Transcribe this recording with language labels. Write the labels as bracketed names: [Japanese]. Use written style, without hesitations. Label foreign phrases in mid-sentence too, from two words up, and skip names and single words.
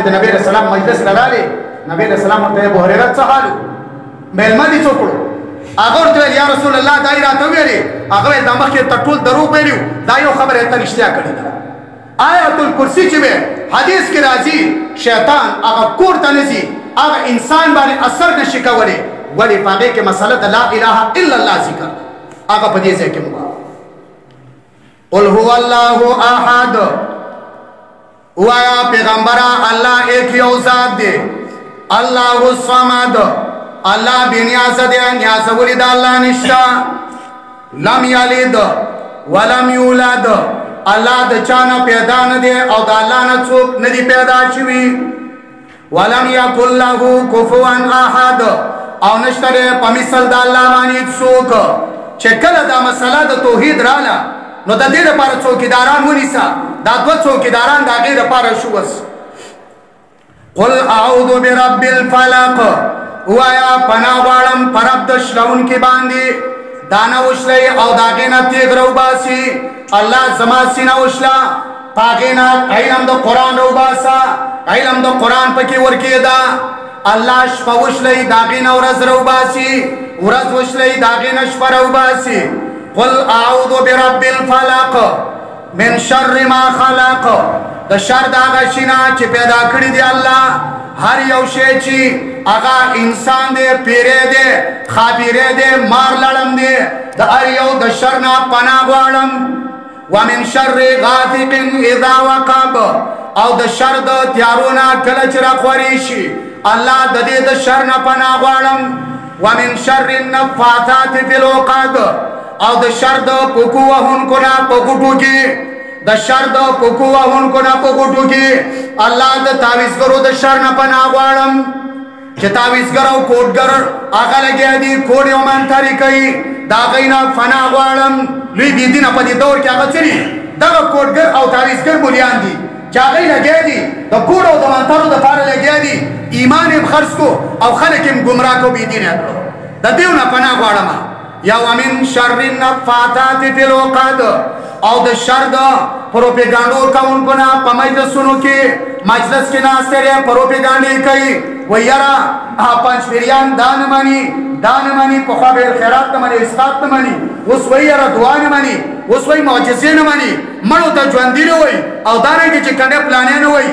[Pashto] د نبی علیه السلام مجلس ته راغلی نبی علیه السلام ورته ابو هريره څه حال و مېلمه دې څه وکړو هغه ورته ویل [Arabic] یا رسول الله [Pashto] دا یې راته ویلې هغه ویل دا مخکې ته ټول دروغ ویلي دا یو خبره یې ته رښتیا کړې ده آیت الکرسي چې وی حدیث کې راځي شیطان هغه کور ته نه ځي هغه انسان باندې اثر نشي کولی ولې په هغې کې مسله د [Arabic] لا اله الا الله [Pashto] ذکر هغه په دې ځای کې مو [Arabic] قل هو الله احد [Pashto] وایا پیغمبره الله ایک یو ذات دی [Arabic] الله الصمد [Pashto] الله بے نیاز دی نیاز ولی د الله نشتا [Arabic] لم یلد ولم یولد [Pashto] الله د چانه پیدا نه دی او د الله نه څوک نه دی پیدا شوی [Arabic] ولم یکن له کفوا احد [Pashto] او نشته په مثل د الله باندې څوک چې کله دا مسله د توحید رااله نو د دې لپاره څوکیداران ونیسه. دا دوه څوکیداران د هغې لپاره شو. [Arabic] وس قل اعوذ برب الفلق، [Pashto] ووایا پناه غواړم په رب د شلونکي باندې. دانه وشلی او د هغې نه تیغ راوباسي. الله زما سینه وشله، په هغې نه علم د قرآن راوباسه، علم د قرآن پکې ورکېده. الله شپه وشلی د هغې نه ورځ راوباسي، ورځ وشلی د هغې نه شپه راوباسي. [Arabic] قل اعوذ برب الفلق من شر ما خلق، [Pashto] د شر د هغه شي نه چې پیدا کړي دی الله. هر یو شی چې هغه انسان دی، پیری دی، خاپیری دی، مار لړم دی، د هر یو د شر نه پناه غواړم. [Arabic] ومن شر غاسق اذا وقب، [Pashto] او د شر د تیارو نه کله چې راخوري شي، الله د دې د شر نه پناه غواړم. [Arabic] ومن شر النفاثات فی العقد، [Pashto] او د شر د پوکو وهونکو نه په ګوټو کې، د شر د پوکو وهونکو نه په ګوټو کې الله د تعویذګرو د شر نه پناه غواړم. چې تعویذګر او کوډګر هغه لګیا دي، کوډ یې ومنتري کوي، د هغوی نه پناه غواړم. لوی بېدینه په دې دور کې هغه څه دي؟ دغه کوډګر او تعویذګر مولیان دي چې هغوی لګیا دي د کوډ او د منترو دپاره لګیا دي. ایمان یې خرڅ کو او خلک یې ګمراه کو، بېدینه کړو. د دېو نه پناه غواړم. یا [Arabic] ومن شر النفاثات فی العقد، [Pashto] او د شر د پروپیګانډو کوونکو نه په مجلسونو کې، مجلس کې ناستې دی پروپیګانډې کوي. وایي یاره پنجپیریان دا نه مني، دا نه مني، پخوا به خیرات نه مني، اسقاط نه مني، اوس وایي یاره دعا نه مني، اوس وایي معجزې نه مني، مړو ته ژوندي نه وایي، او دارنګې چې کنډې پلانې نه وایي.